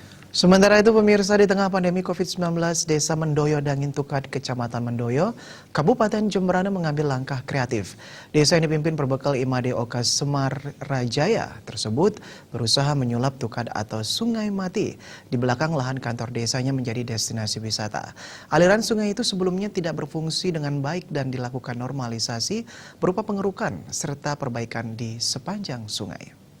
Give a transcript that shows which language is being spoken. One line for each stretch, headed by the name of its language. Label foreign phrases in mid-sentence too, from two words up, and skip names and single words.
Indonesian: Sementara itu pemirsa, di tengah pandemi COVID-19, Desa Mendoyo Dangin Tukat, Kecamatan Mendoyo, Kabupaten Jemberana mengambil langkah kreatif. Desa yang dipimpin berbekal Imade Oka Semar Rajaya tersebut berusaha menyulap tukat atau sungai mati di belakang lahan kantor desanya menjadi destinasi wisata. Aliran sungai itu sebelumnya tidak berfungsi dengan baik dan dilakukan normalisasi berupa pengerukan serta perbaikan di sepanjang sungai.